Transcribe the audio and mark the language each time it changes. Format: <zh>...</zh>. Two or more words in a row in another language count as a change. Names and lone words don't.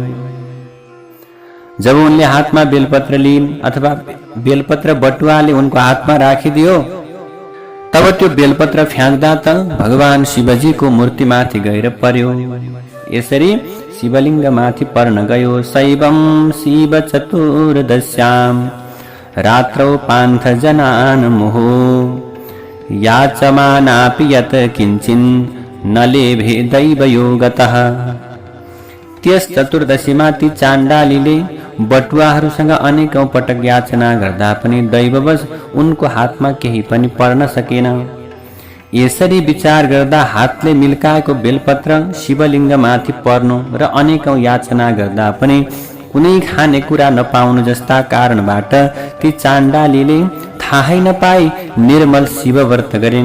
<ne>जब उनले हातमा बेलपत्र लिइन् अथवा बेलपत्र बटुवाले उनको हातमा राखिदियो, तब त्यो बेलपत्र फ्याँक्दा त भगवान शिवजीको मूर्तिमाथि गएर पर्यो। यसरी शिवलिङ्गमाथि पर्न गयो।</ne> <sa>शैवं शिव चतुर्दश्याम रात्रौ पान्थजनान् मुहुः याचमानापि यत् किञ्चिन् न लेभे दैवयोगतः।</sa> <ne>त्यस चतुर्दशीमा ती चाण्डालीले बटुवाहरूसँग अनेकौं पटक याचना गर्दा पनि दैववश उनको हातमा केही पनि पर्न सकेन। यसरी विचार गर्दा हातले मिल्काएको बेलपत्र शिवलिङ्गमाथि पर्नु र अनेकौं याचना गर्दा पनि कुनै खानेकुरा नपाउनु जस्ता कारणबाट ती चाण्डालीले थाहै नपाई निर्मल शिवव्रत गरिन्।</ne>